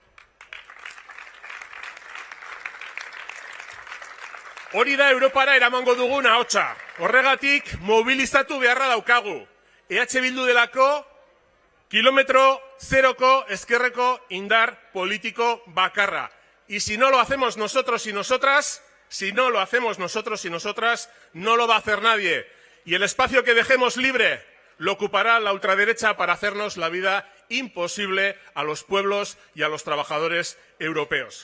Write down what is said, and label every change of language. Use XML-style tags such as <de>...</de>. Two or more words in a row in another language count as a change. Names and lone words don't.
<eu>Hori da Europara eramango dugun ahotsa. Horregatik mobilizatu beharra daukagu. EH Bildu delako kilometro zeroko ezkerreko indar politiko bakarra.</eu> <es>Y si no lo hacemos nosotros y nosotras, no lo va a hacer nadie. Y el espacio que dejemos libre lo ocupará la ultraderecha para hacernos la vida imposible a los pueblos y a los trabajadores europeos.</es>